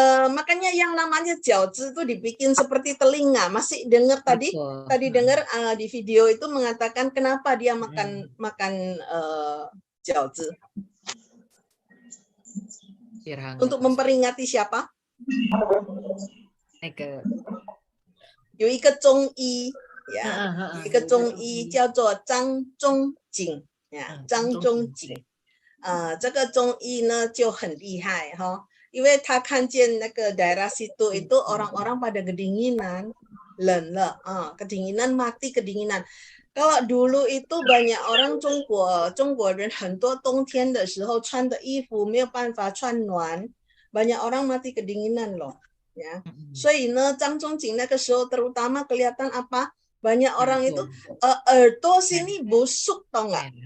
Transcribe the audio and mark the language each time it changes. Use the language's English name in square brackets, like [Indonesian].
[Indonesian] Makanya yang namanya Jiaozi itu dibikin seperti telinga. Masih dengar tadi? Tadi dengar di video itu mengatakan kenapa dia makan Jiaozi? Untuk memperingati siapa? [Chinese] 有一个中医呀，一个中医叫做张仲景呀，张仲景，这个中医呢就很厉害哈，因为他看见那个 [Indonesian] daerah situ itu orang-orang pada kedinginan, [Chinese] 冷了 [Indonesian] kedinginan mati kedinginan. Kalau dulu itu banyak orang [Chinese] 中国人很多冬天的时候穿的衣服没有办法穿暖， [Indonesian] banyak orang mati kedinginan loh. [Chinese] Ya, 所以呢，张仲景那个时候 [Indonesian] terutama kelihatan apa? Banyak orang itu耳朵 sini busuk [Chinese] 懂了。